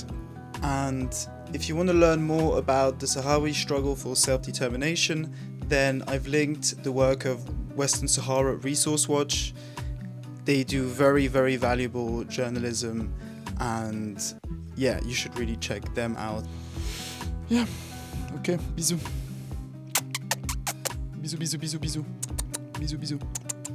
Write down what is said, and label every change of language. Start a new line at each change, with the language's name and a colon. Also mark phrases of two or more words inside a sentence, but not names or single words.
English: And if you want to learn more about the Sahrawi struggle for self-determination, then I've linked the work of Western Sahara Resource Watch. They do very, very valuable journalism, and yeah, you should really check them out. Yeah,
French: okay, bisous. Bisous, bisous, bisous, bisous. Bisous, bisous.